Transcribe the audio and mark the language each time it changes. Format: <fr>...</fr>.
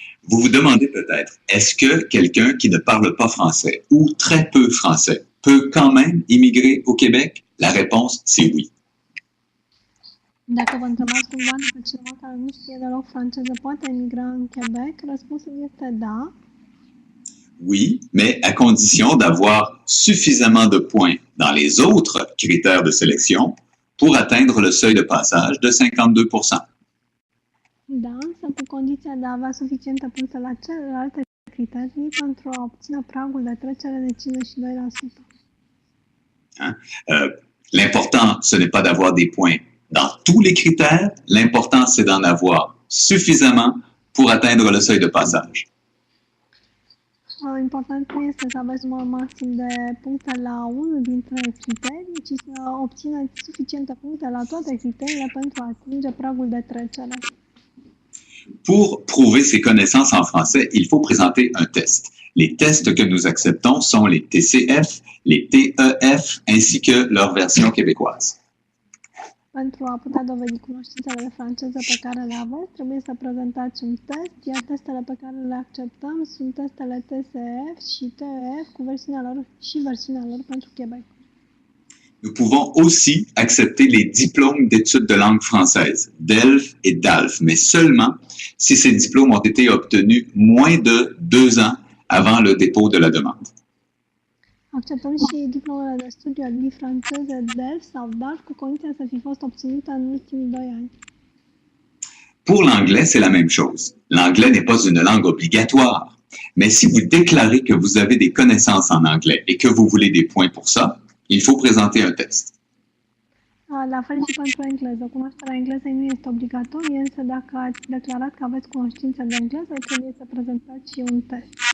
<fr>Vous vous demandez peut-être, est-ce que quelqu'un qui ne parle pas français ou très peu français peut quand même immigrer au Québec? La réponse, c'est oui.</fr> <ro>Dacă vă întrebați cumva dacă cineva care nu știe deloc franceză poate emigra în Quebec, răspunsul este da.</ro> <fr>Oui, mais à condition d'avoir suffisamment de points dans les autres critères de sélection pour atteindre le seuil de passage de 52%.</fr> <ro>Da, însă cu condiția de a avea suficiente puncte la celelalte criterii pentru a obține pragul de trecere de 52%.</ro> <fr>L'important, ce n'est pas d'avoir des points dans tous les critères, l'important, c'est d'en avoir suffisamment pour atteindre le seuil de passage.</fr> <ro>Important nu este să aveți număr maxim de puncte la unul dintre criterii, ci să obțineți suficiente puncte la toate criteriile pentru a atinge pragul de trecere.</ro> <fr>Pour prouver ses connaissances en français, il faut présenter un test. Les tests que nous acceptons sont les TCF, les TEF, ainsi que leur version québécoise.</fr> <ro>Pentru a putea dovedi cunoștințele de franceză pe care le aveți, trebuie să prezentați un test, iar testele pe care le acceptăm sunt testele TCF și TEF cu versiunea lor pentru Québec.</ro> <fr>Nous pouvons aussi accepter les diplômes d'études de langue française, DELF et DALF, mais seulement si ces diplômes ont été obtenus moins de 2 ans avant le dépôt de la demande.</fr> <ro>Acceptăm și diplomele de studiu a limbii franceze DELF sau DALF cu condiția să fi fost obținută în ultimii 2 ani.</ro> <fr>Pour l'anglais, c'est la même chose. L'anglais n'est pas une langue obligatoire, mais si vous déclarez que vous avez des connaissances en anglais et que vous voulez des points pour ça, il faut présenter un test.</fr> <ro>La fel și pentru engleză. Cunoașterea englezei nu este obligatorie, însă dacă ați declarat că aveți cunoștințe de engleză, trebuie să prezentați și un test.</ro>